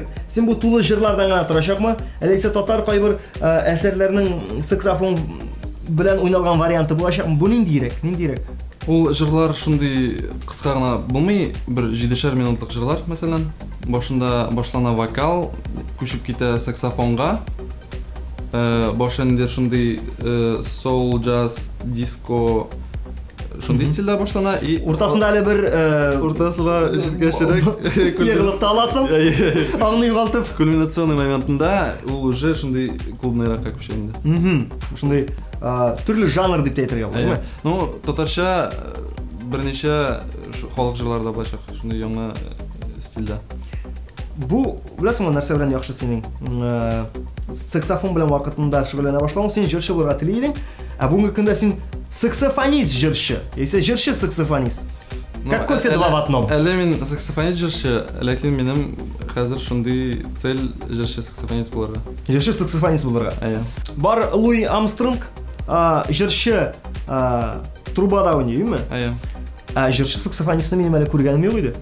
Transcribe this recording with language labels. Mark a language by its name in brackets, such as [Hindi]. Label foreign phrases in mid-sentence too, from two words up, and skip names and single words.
[Tatar] Син бу тулы җырлардан гына торачакмы? Әләйсә татар кайбер әсәрләрнең саксофон белән уйналган варианты булачакмы? Бу ниндирәк? Ул җырлар шундый кыска гына булмый, бер 7 минутлык җырлар, мәсәлән. Башында башлана вокал, күчеп китә саксофонга. Башында шундый [English] soul, jazz, disco [Tatar] шундый стильдә башлана и Уртасында әле бер уртасына җиткәчерәк егылып та аласың. Аңны югалтып. кульминационный моментында ул уже шундый клубныйракка күчә инде. Шундый төрле жанр дип әйтергә була, Әйе. Ну, татарча берничә халык җырларда булачак, шундый яңа стильдә. Бу беләсеңме нәрсә белән яхшы синең? Саксофон белән вакытында шөгыльләнә башлаган, син җырчы булырга тели идең, ә бүгенге көндә син саксофонист җырчы. Яисә җырчы саксофонист. [Russian] Как кофе два в одном. [Tatar] Әле мин саксофонист җырчы, ләкин минем хәзер шундый цель җырчы саксофонист булырга. Җырчы саксофонист булырга. Әйе. Бар Луи Армстронг җырчы трубада уйныймы? Әйе. Ә җырчы саксофонистны минем әле күргәнем юк иде.